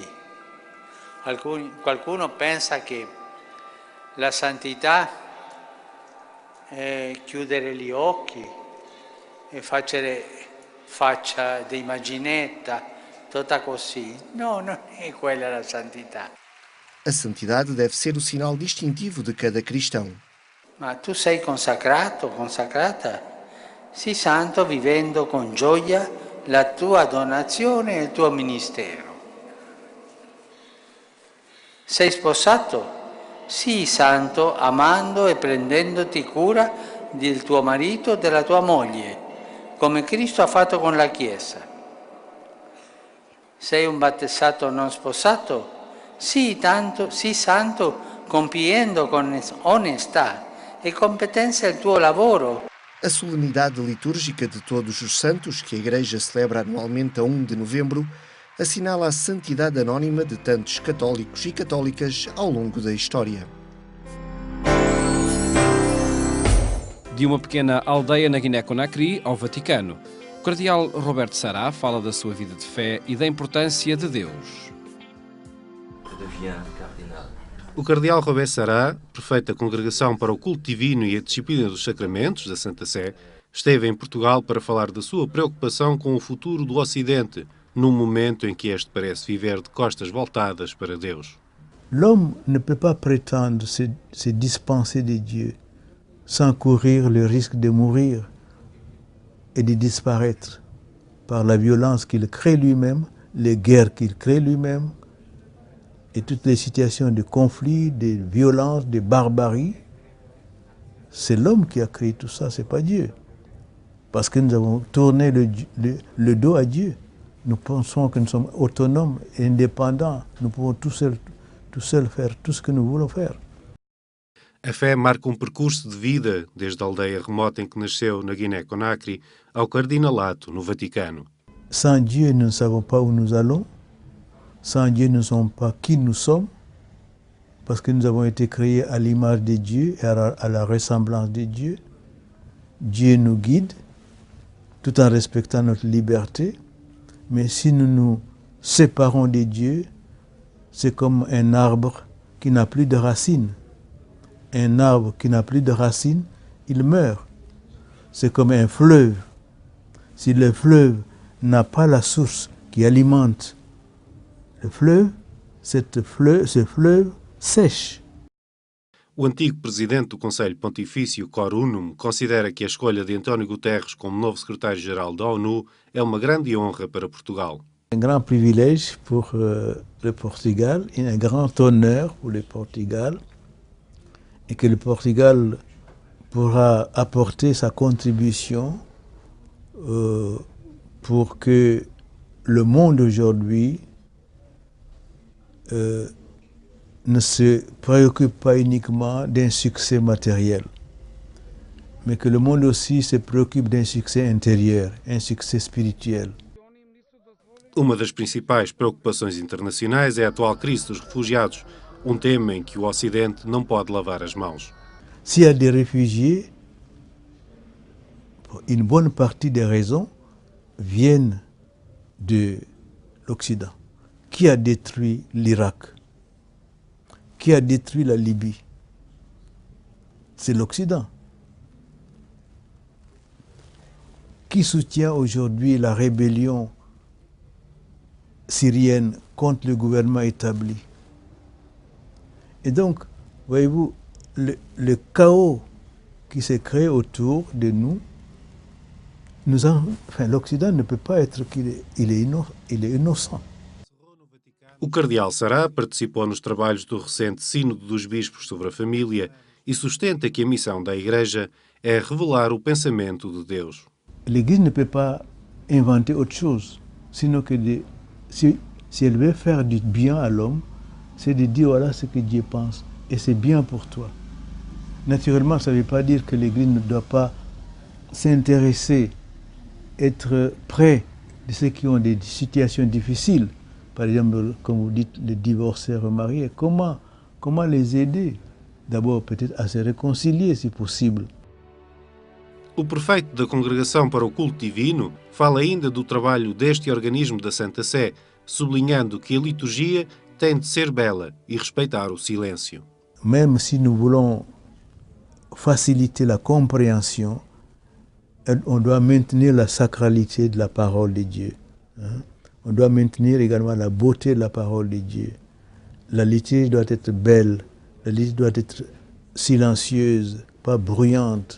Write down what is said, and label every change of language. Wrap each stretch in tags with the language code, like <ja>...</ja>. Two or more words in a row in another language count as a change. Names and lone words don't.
<it>Qualcuno pensa che la santità è chiudere gli occhi e faccia di immaginetta, tutta così. No, non è quella la santità.</it> <pt>A santidade deve ser o sinal distintivo de cada cristão.</pt> <it>Ma tu sei consacrato, consacrata? Sii santo vivendo con gioia la tua donazione e il tuo ministero. Sei sposato? Sii santo amando e prendendoti cura del tuo marito e della tua moglie, come Cristo ha fatto con la Chiesa. Sei un battezzato non sposato? Sii santo compiendo con onestà e competenza il tuo lavoro.</it> <pt>A solenidade litúrgica de Todos os Santos, que a Igreja celebra anualmente a 1 de novembro, assinala a santidade anónima de tantos católicos e católicas ao longo da história. De uma pequena aldeia na Guiné-Conakry ao Vaticano, o cardeal Roberto Sará fala da sua vida de fé e da importância de Deus. O cardeal Roberto Sará, prefeito da Congregação para o Culto Divino e a Disciplina dos Sacramentos da Santa Sé, esteve em Portugal para falar da sua preocupação com o futuro do Ocidente, num momento em que este parece viver de costas voltadas para Deus.</pt> <fr>L'homme ne peut pas prétendre se dispenser de Dieu sans courir le risque de mourir et de disparaître par la violence qu'il crée lui-même, les guerres qu'il crée lui-même et toutes les situations de conflit, de violence, de barbarie. C'est l'homme qui a créé tout ça, c'est pas Dieu. Parce que nous avons tourné le dos à Dieu. Nous pensons que nous sommes autonomes et indépendants. Nous pouvons tout seuls faire tout ce que nous voulons faire.</fr> <pt>A fé marca percurso de vida, desde a aldeia remota em que nasceu, na Guiné-Conakry, ao cardinalato, no Vaticano.</pt> <fr>Sans Dieu, nous ne savons pas où nous allons. Sans Dieu, nous ne savons pas qui nous sommes. Parce que nous avons été créés à l'image de Dieu et à la ressemblance de Dieu. Dieu nous guide, tout en respectant notre liberté. Mais si nous nous séparons de Dieu, c'est comme un arbre qui n'a plus de racines. Un arbre qui n'a plus de racines, il meurt. C'est comme un fleuve. Si le fleuve n'a pas la source qui alimente le fleuve, ce fleuve sèche.</fr> <pt>O antigo presidente do Conselho Pontifício, Cor Unum, considera que a escolha de António Guterres como novo secretário-geral da ONU é uma grande honra para Portugal.</pt> <fr>Un grand privilège pour le Portugal et un grand honneur pour le Portugal, et que le Portugal pourra apporter sa contribution pour que le monde aujourd'hui ne se préoccupe pas uniquement d'un succès matériel, mais que le monde aussi se préoccupe d'un succès intérieur, un succès spirituel.</fr> <pt>Uma das principais preocupações internacionais é a atual crise dos refugiados, tema em que o Ocidente não pode lavar as mãos.</pt> <fr>S'il y a des réfugiés, une bonne partie des raisons viennent de l'Occident. Qui a détruit l'Irak? Qui a détruit la Libye? C'est l'Occident. Qui soutient aujourd'hui la rébellion syrienne contre le gouvernement établi? Et donc, voyez-vous, le chaos qui s'est créé autour de nous, l'Occident ne peut pas être qu'il est innocent.</fr> <pt>O cardeal Sará participou nos trabalhos do recente Sínodo dos Bispos sobre a Família e sustenta que a missão da Igreja é revelar o pensamento de Deus.</pt> <fr>L'Église ne peut pas inventer autre chose, sinon que si elle veut faire du bien à l'homme, c'est de dire voilà ce que Dieu pense et c'est bien pour toi. Naturellement, ça ne veut pas dire que l'Église ne doit pas s'intéresser, être près de ceux qui ont des situations difficiles. Par exemple, comme vous dites, les divorcés remariés, comment les aider? D'abord, peut-être à se réconcilier, si possible.</fr> <pt>O prefeito da Congregação para o Culto Divino fala ainda do trabalho deste organismo da Santa Sé, sublinhando que a liturgia tem de ser bela e respeitar o silêncio.</pt> <fr>Même si nous voulons faciliter la compréhension, on doit maintenir la sacralité de la parole de Dieu. On doit maintenir également la beauté de la parole de Dieu. La liturgie doit être belle, la liturgie doit être silencieuse, pas bruyante.</fr>